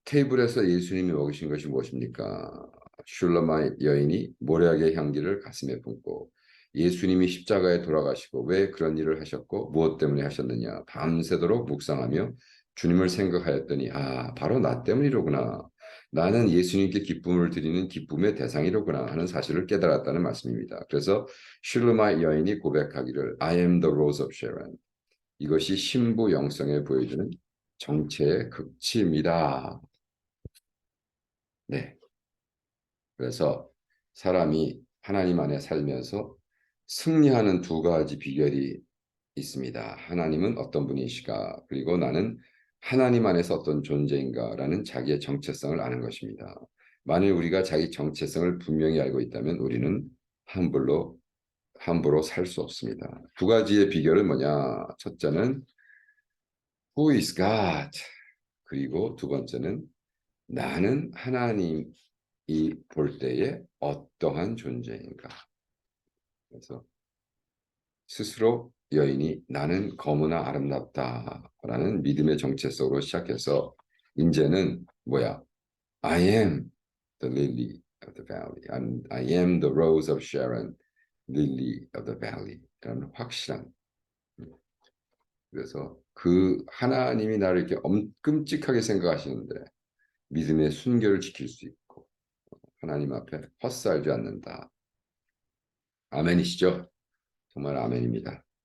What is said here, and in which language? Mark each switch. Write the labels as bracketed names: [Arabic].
[Korean] 테이블에서 예수님이 먹으신 것이 무엇입니까? 슐러마의 여인이 모략의 향기를 가슴에 품고 예수님이 십자가에 돌아가시고 왜 그런 일을 하셨고 무엇 때문에 하셨느냐 밤새도록 묵상하며 주님을 생각하였더니 바로 나 때문이로구나. 나는 예수님께 기쁨을 드리는 기쁨의 대상이로구나 하는 사실을 깨달았다는 말씀입니다. 그래서 슐러마의 여인이 고백하기를 [English] I am the rose of Sharon. [Korean] 이것이 신부 영성에 보여주는 정체의 극치입니다. 네. 그래서 사람이 하나님 안에 살면서 승리하는 두 가지 비결이 있습니다. 하나님은 어떤 분이시가, 그리고 나는 하나님 안에서 어떤 존재인가라는 자기의 정체성을 아는 것입니다. 만일 우리가 자기 정체성을 분명히 알고 있다면 우리는 함부로 살 수 없습니다. 두 가지의 비결은 뭐냐? 첫째는 [English] Who is God? [Korean] 그리고 두 번째는 나는 하나님이 볼 때에 어떠한 존재인가? 그래서 스스로 여인이 나는 검으나 아름답다라는 믿음의 정체성으로 시작해서 이제는 뭐야? [English] I am the lily of the valley. I am the rose of Sharon, lily of the valley. [Korean] 라는 확실한. 그래서 그 하나님이 나를 이렇게 끔찍하게 생각하시는데 믿음의 순결을 지킬 수 있고 하나님 앞에 헛살지 않는다. 아멘이시죠? 정말 아멘입니다.